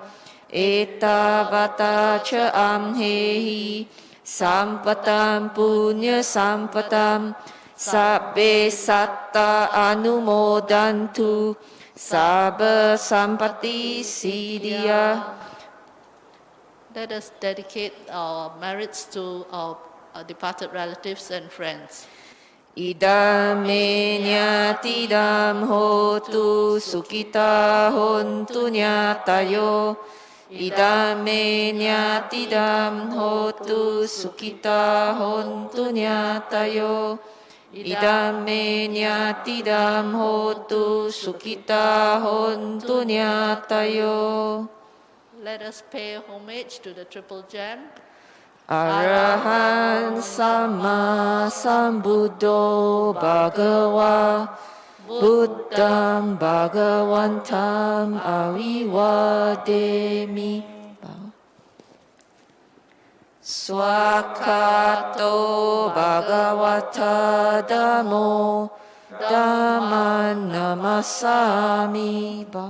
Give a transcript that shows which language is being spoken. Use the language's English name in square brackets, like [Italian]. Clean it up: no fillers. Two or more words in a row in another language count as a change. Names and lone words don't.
[Pali] Etavata cha amhehi sampatam punya sampatam sabbe satta anumodantu sabba sampati siddhya. [English] Let us dedicate our merits to our departed relatives and friends. [Pali] Idam me nyatidam hotu sukita hontu nyatayo. Idam me nyatidam hotu sukita hontu nyatayo. Idam me nyatidam hotu sukita hontu nyatayo. [English] Let us pay homage to the Triple Gem. [Pali] Arahan Sama Sambuddho Bhagava Buddham Bhagavantam Avivademi. Swakato Bhagavata Dhammo Dhamman Namasami.